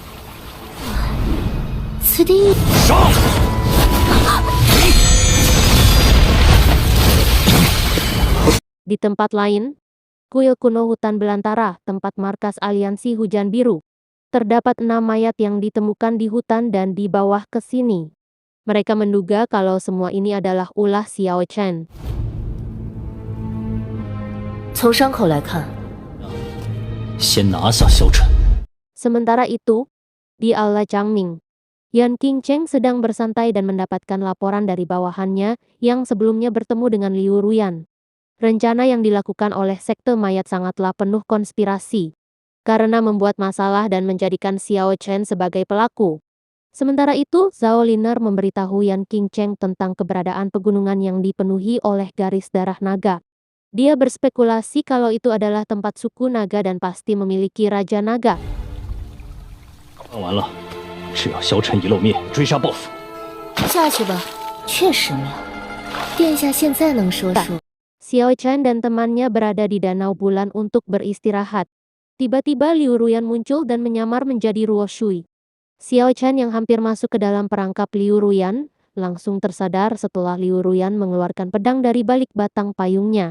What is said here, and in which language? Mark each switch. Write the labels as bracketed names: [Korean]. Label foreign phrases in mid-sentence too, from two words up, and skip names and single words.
[Indonesian] Di tempat lain, kuil kuno hutan belantara, tempat markas aliansi hujan biru. Terdapat 6 mayat yang ditemukan di hutan dan di bawah ke sini. Mereka menduga kalau semua ini adalah ulah Xiao Chen. [Chinese] 从伤口来看，先拿下萧晨。 [Indonesian] Sementara itu, di Aula Changming, Yan Qingcheng sedang bersantai dan mendapatkan laporan dari bawahannya yang sebelumnya bertemu dengan Liu Ruyan. Rencana yang dilakukan oleh sekte mayat sangatlah penuh konspirasi, karena membuat masalah dan menjadikan Xiao Chen sebagai pelaku. Sementara itu, Zhao Liner memberitahu Yan Qingcheng tentang keberadaan pegunungan yang dipenuhi oleh garis darah naga. Dia berspekulasi kalau itu adalah tempat suku naga dan pasti memiliki Raja Naga. [Chinese] 看完了，只要萧晨一露面，追杀报复。下去吧，确实妙。殿下现在能说说？ [Indonesian] Xiao Chen dan temannya berada di Danau Bulan untuk beristirahat. Tiba-tiba Liu Ruyan muncul dan menyamar menjadi Ruo Shui. Xiao Chen yang hampir masuk ke dalam perangkap Liu Ruyan, langsung tersadar setelah Liu Ruyan mengeluarkan pedang dari balik batang payungnya.